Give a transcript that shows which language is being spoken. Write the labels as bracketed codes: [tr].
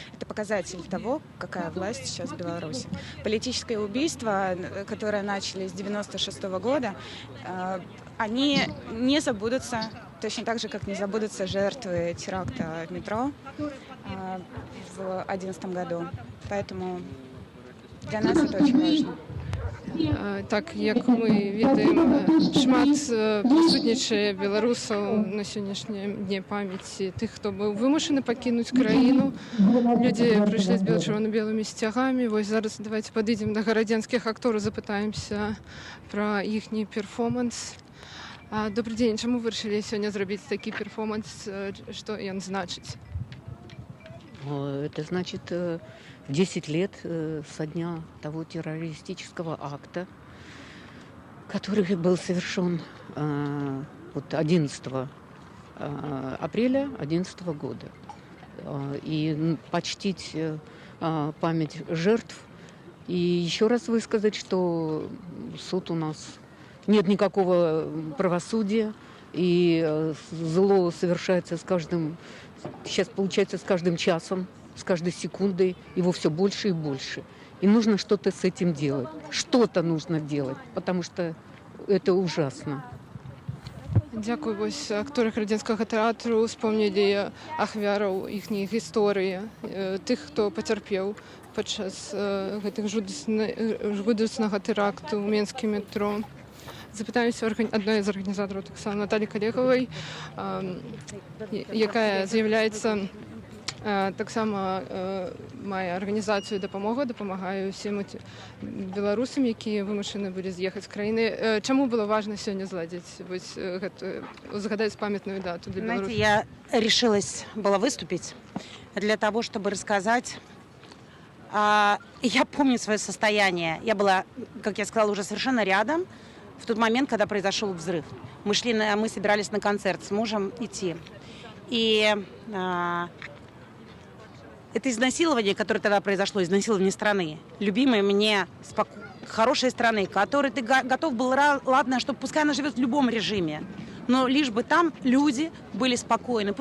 [ru] Это показатель того, какая власть сейчас в Беларуси. Политическое убийство, которое начали с 1996 года, они не забудутся, точно так же, как не забудутся жертвы теракта в метро в 2011 году. Поэтому для нас это очень важно. [be] Так, як ми ведаем, шмат прысутнічае беларусаў на сённяшнім дне памяці тых, хто быў вымушаны пакінуць краіну. Людзі прыйшлі з чырвона-белымі сцягамі. Вось зараз давайте падыдзем да гарадзенскіх актораў, запытаемся пра іхні перформанс. Добрый дзень, чаму вырашылі сёння зрабіць такі перформанс, што ён значыць? [ru] Это значит 10 лет со дня того террористического акта, который был совершен 11 апреля 2011 года. И почтить память жертв. И еще раз высказать, что суд у нас нет никакого правосудия, и зло совершается с каждым, сейчас получается с каждым часом, с каждой секундой, его все больше и больше. И нужно что-то с этим делать. Что-то нужно делать, потому что это ужасно. [be] Дякую. Вось акторы гарадзенскага тэатру успомнілі ахвяраў іхняй гісторыі, тых, хто пацярпеў падчас гэтых жудаснага тэракту ў Менскім метро. Запытаемся адной з арганізатараў таксама Наталі Калегавай, якая з'яўляецца таксама мае арганізацыю дапамагае ўсім беларусам, якія вымушаны былі з'ехаць з краіны. Чаму было важна сёння зладзіць згадаць памятную дату для Беларуси? [ru] Знаете, я решилась была выступить для того, чтобы рассказать. Я помню свое состояние. Я была, как я сказала, уже совершенно рядом в тот момент, когда произошел взрыв. Мы собирались на концерт с мужем идти. И это изнасилование, которое тогда произошло, изнасилование страны, любимой мне хорошей страны, которой ты готов был, ладно, что пускай она живет в любом режиме, но лишь бы там люди были спокойны.